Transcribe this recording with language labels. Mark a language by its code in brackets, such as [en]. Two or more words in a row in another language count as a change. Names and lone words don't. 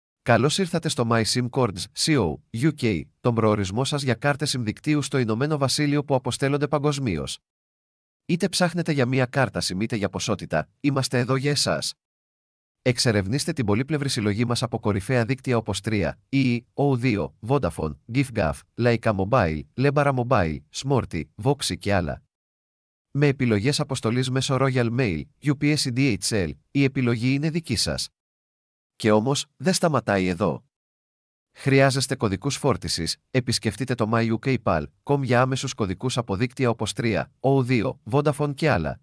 [el] Καλώς ήρθατε στο MySimCords CO UK, τον προορισμό σας για κάρτες SIM-δικτύου στο Ηνωμένο Βασίλειο που αποστέλλονται παγκοσμίως. Είτε ψάχνετε για μία κάρτα SIM είτε για ποσότητα, είμαστε εδώ για εσάς. Εξερευνήστε την πολύπλευρη συλλογή μας από κορυφαία δίκτυα όπως 3, EE, O2, Vodafone, giffgaff, Leica Mobile, Lebara Mobile, Smarty, Voxy και άλλα. Με επιλογές αποστολής μέσω Royal Mail, UPS ή DHL, η επιλογή είναι δική σας. Και όμως, δεν σταματάει εδώ. Χρειάζεστε κωδικούς φόρτισης, επισκεφτείτε το myukpal.com για άμεσους κωδικούς από δίκτυα όπως 3, O2, Vodafone και άλλα.